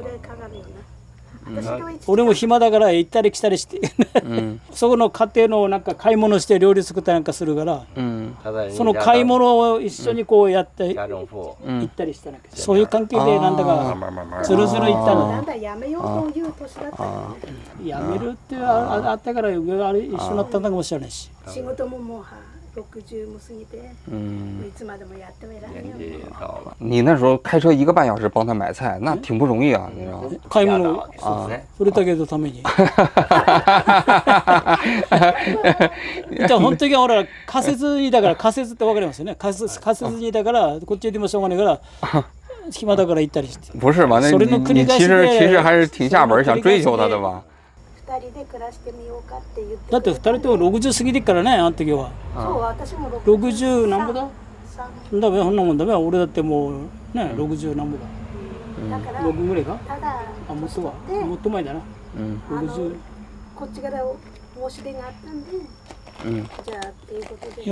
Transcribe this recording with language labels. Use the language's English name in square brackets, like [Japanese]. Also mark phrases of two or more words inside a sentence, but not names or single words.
[Japanese] 俺も暇だから行ったり来たりしてそこの家庭のなんか買い物して料理作ったりなんかするから、その買い物を一緒にこうやって行ったりしたんだけど、そういう関係でなんだかずるずる行ったの。なんだやめようという年だったよね。やめるってあったからあれ一緒になったんだかもしれないし、仕事ももう60も過ぎて、いつまでもやってはいられないよ。 [Chinese] 你那时候開車1個半小時幫他買菜，那挺不容易啊，你知道吗？ [Japanese] 買い物それだけのために。じゃあ本当にほら仮設にだから仮設ってわかりますよね。仮設にだからこっちでもしょうがないから暇だから行ったりして。 [Chinese] 不是吧？那你其實還是挺下本想追求他的吧？ [Japanese] 2人で暮らしてみようかって言って。だって2人とも60過ぎてっからね、あの時は。そう、私も 60何ぼだ？だめ、そんなもんだめ。俺だってもうね、60何ぼだ。だから 6ぐらいか？ただあ、もっとは。もっと前だな。60。こっちから申し出があったんで、じゃあっていうことで。